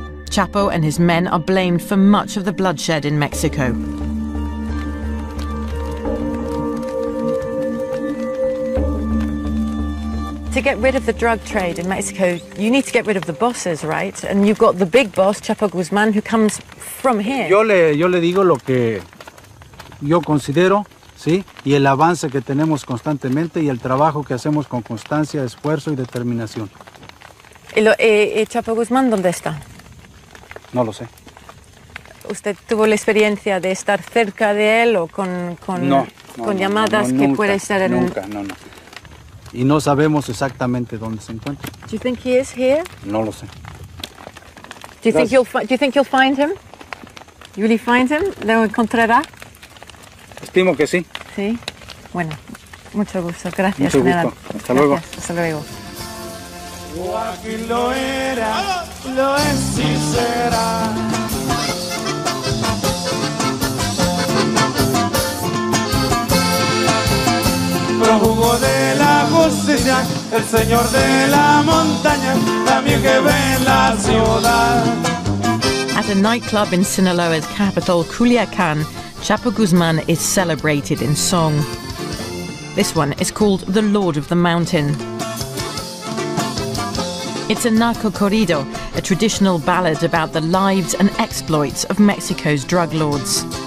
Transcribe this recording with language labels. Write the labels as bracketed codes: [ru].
[en] Chapo and his men are blamed for much of the bloodshed in Mexico. To get rid of the drug trade in Mexico, you need to get rid of the bosses, right? And you've got the big boss, Chapo Guzman, who comes from here. [es] Yo le digo lo que yo considero, ¿sí? Y el avance que tenemos constantemente y el trabajo que hacemos con constancia, esfuerzo y determinación. ¿Y Chapo Guzmán dónde está? No lo sé. ¿Usted tuvo la experiencia de estar cerca de él o con llamadas que nunca, puede ser en... Nunca. Y no sabemos exactamente dónde se encuentra. [en] Do you think he is here? [es] No lo sé. [en] Do you think you'll find him? You really find him? [es] ¿Lo encontrará? Estimo que sí. Sí. Bueno, mucho gusto. Gracias, mucho general. Gusto. Hasta luego. Hasta luego. Joaquín lo era, lo es y será. Prófugo de la justicia, el señor de la montaña, también que ve en la ciudad. [en] At a nightclub in Sinaloa's capital, Culiacán, Chapo Guzman is celebrated in song. This one is called The Lord of the Mountain. It's a narco corrido, a traditional ballad about the lives and exploits of Mexico's drug lords.